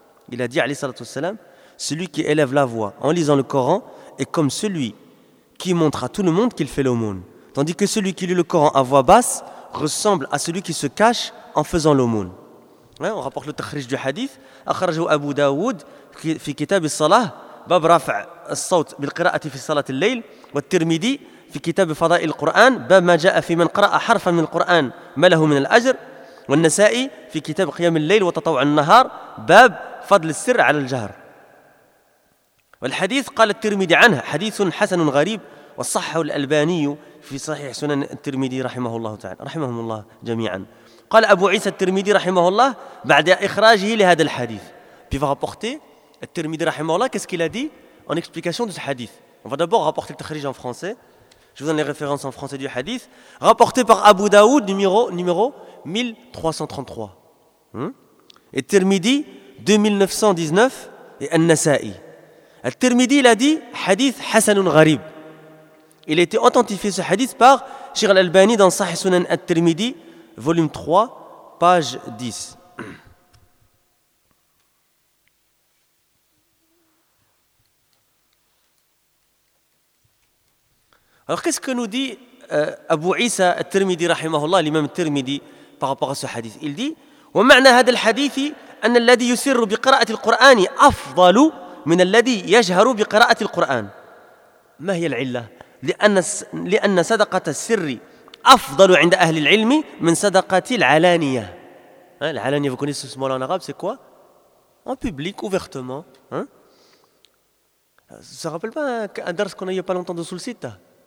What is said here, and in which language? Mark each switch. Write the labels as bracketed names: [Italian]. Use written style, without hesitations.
[French] Il a dit, celui qui élève la voix en lisant le Coran est comme celui qui montre à tout le monde qu'il fait l'aumône, tandis que celui qui lit le Coran à voix basse ressemble à celui qui se cache en faisant l'aumône. Hein, on rapporte le tahrij du hadith, [Arabic] akhrajahu Abu Dawoud fi kitab as-salah, باب رفع الصوت بالقراءة في صلاة الليل والترمذي في كتاب فضائل القرآن باب ما جاء في من قرأ حرفا من القرآن ما له من الأجر، والنسائي في كتاب قيام الليل وتطوع النهار باب فضل السر على الجهر. والحديث قال الترمذي عنه حديث حسن غريب، وصحه الألباني في صحيح سنن الترمذي رحمه الله تعالى، رحمهم الله جميعا. قال أبو عيسى الترمذي رحمه الله بعد إخراجه لهذا الحديث، [French] puis va rapporter [Arabic] الترمذي رحمه الله [French] qu'est-ce qu'il a dit en explication de ce hadith. On va d'abord rapporter le tahrij en français. Je vous donne les références en français du hadith rapporté par Abu Daoud numéro 1333 et Tirmidhi 2919 et An-Nasa'i. Al-Tirmidhi l'a dit hadith hasanun gharib. Il a été authentifié ce hadith par Cheikh Al-Albani dans Sahih Sunan Al-Tirmidhi volume 3 page 10. Alors qu'est-ce que nous dit Abu Isa Al-Tirmidhi rahimahullah, l'imam Al-Tirmidhi, par rapport à ce hadith? Il dit: [Arabic] ومعنى هذا الحديث أن الذي يسر بقراءة القرآن أفضل من الذي يجهر بقراءة القرآن. ما هي العلة؟ لأن صدقة السر أفضل عند أهل العلم من صدقة العلانية. [French] العلانية vous connaissez ce mot en arabe, c'est quoi? En public, ouvertement. Ça se rappelle pas un dars qu'on a eu pas longtemps de Sulcita?